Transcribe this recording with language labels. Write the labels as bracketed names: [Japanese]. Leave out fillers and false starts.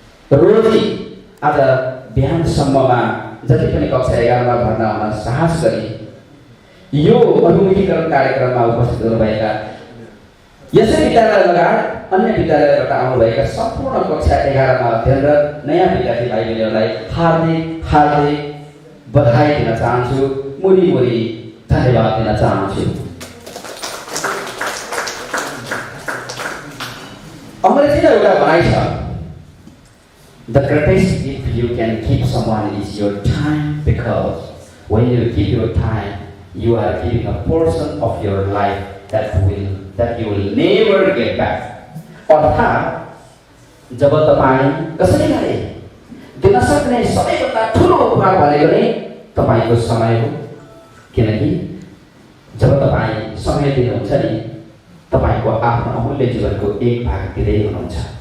[Nepali] रोजी आज बिहानसम्ममा जति पनि कक्षा 11मा भर्ना हुन साहस गरी यो अभिमुखीकरण कार्यक्रममा उपस्थित हुनुभएका यसै विद्यालय लगायत अन्य विद्यालयबाट आउनुभएका सम्पूर्ण कक्षा 11मा अध्ययनरत नयाँ विद्यार्थी भाइ बहिनीहरूलाई हार्दिक हार्दिक बधाई दिन चाहन्छु, मुरी मुरी धन्यवाद दिन चाहन्छु। अङ्ग्रेजीमा एउटा भनाइ छ, [English] The greatest gift you can give someone is your time, because when you give your time, you are giving a portion of your life that you will never get back. [Nepali] अर्थात् जब तपाईँ कसैलाई दिन सक्ने सबैभन्दा ठुलो उपहार भनेको नै तपाईँको समय हो, किनकि जब तपाईँ समय दिनुहुन्छ नि तपाईँको आफ्नो अमूल्य जीवनको एक भाग दिँदै हुनुहुन्छ।